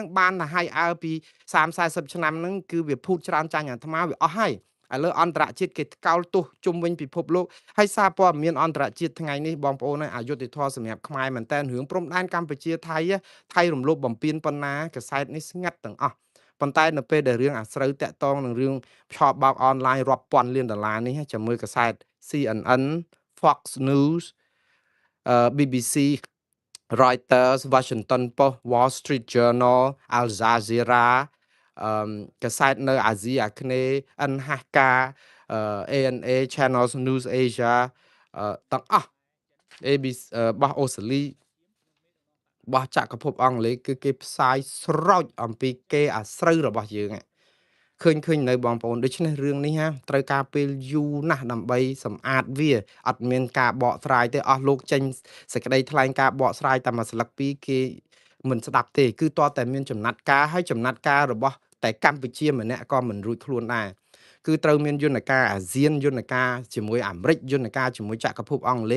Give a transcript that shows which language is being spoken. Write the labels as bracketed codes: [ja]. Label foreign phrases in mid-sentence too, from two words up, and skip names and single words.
[km] បានទៅឲ្យអើពី30-40ឆ្នាំហ្នឹងគឺវាភូតច្រើនចាញ់អាត្មាវាអស់ហើយឥឡូវអន្តរជាតិគេកោលទោសជុំវិញពិភពលោកហើយសារព័ត៌មានអន្តរជាតិថ្ងៃនេះបងប្អូនអយុធធម៌សម្រាប់ខ្មែរមែនតើរឿងព្រំដែនកម្ពុជាថៃរំលោភបំពានប៉ុណ្ណាកសែតនេះស្ងាត់ទាំងអស់ប៉ុន្តែនៅពេលដែលរឿងអាស្រូវតាក់ទងនឹងរឿងឆោបបោកអនឡាញរាប់ពាន់លានដុល្លារនេះចាំមើលកសែត CNN Fox News BBC Reuters Washington Post Wall Street Journal Al Jazeera កសែតនៅអាស៊ីអាគ្នេយ៍ NHK ANA Channels News Asia ទាំងអស់ ABC របស់អូស្ត្រាលីរបស់ចក្រភពអង់គ្លេស គឺគេផ្សាយស្រោចអំពីគេអាស្រូវរបស់យើងឃើញនៅបងប្អូនដូច្នេះរឿងនេះត្រូវការពេលយូរណាស់ដើម្បីសម្អាតវាអត់មានការបកស្រាយទេអស់លោកចេញសេចក្តីថ្លែងការបកស្រាយតែមួយស្លឹកពីរគេមិនស្ដាប់ទេគឺតតែមានចំណាត់ការហើយចំណាត់ការរបស់តែកម្ពុជាម្នាក់ក៏មិនរួចខ្លួនដែរគឺត្រូវមានយន្តការអាស៊ានយន្តការជាមួយអាមេរិកយន្តការជាមួយចក្រភពអង់គ្លេស